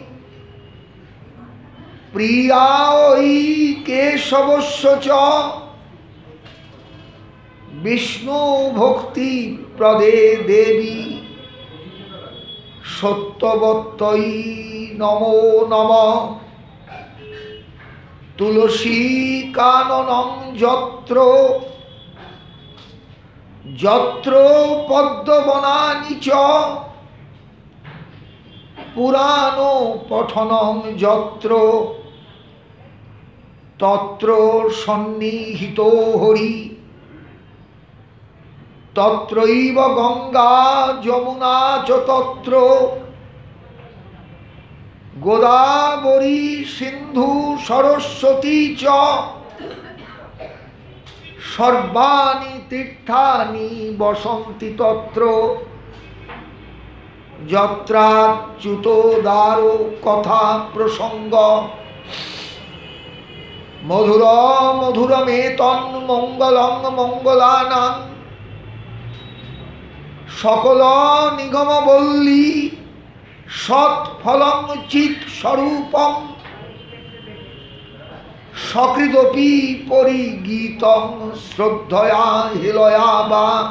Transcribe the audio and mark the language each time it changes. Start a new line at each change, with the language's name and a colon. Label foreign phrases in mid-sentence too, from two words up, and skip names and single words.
Sanskrit: প্রিয়াৈ কেশবস্য চ বিষ্ণু ভক্তি প্রদে দেবী সত্যবত্যৈ নমো নমঃ তুলসী কাননং যত্র যত্র পদ্মবনানি চ পুরাণ পঠনং যত্র তত্র সন্নিহিতো হরি তত্রৈব গঙ্গা যমুনা চ তত্র গোদাবরী সিন্ধু সরস্বতী চ সর্বাণি তীর্থানি বসন্তি তত্র যত্রাচ্যুতোদারো কথা প্রসঙ্গ মধুর মধুরমেতন মঙ্গলং মঙ্গলানাং সকল নিগমবল্লী সৎফলং চিৎ স্বরূপং সকৃদপি পরিগীতং শ্রদ্ধয়া হিলয়া বা